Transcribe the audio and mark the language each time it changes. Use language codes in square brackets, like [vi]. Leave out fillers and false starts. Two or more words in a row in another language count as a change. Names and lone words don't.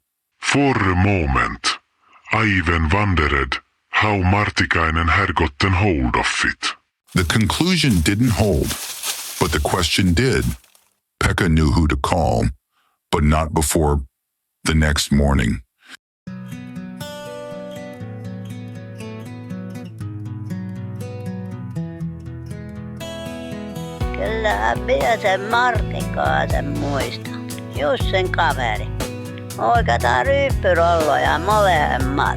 [en] For a moment, I even wondered how Martikainen had gotten hold of it. The conclusion didn't hold, but the question did. Pekka knew who to call, but not before the next morning. [fi] Kyllä minä sen Martikaisen muistan. Just sen kaveri. Oikeata ryyppyrolloja molemmat.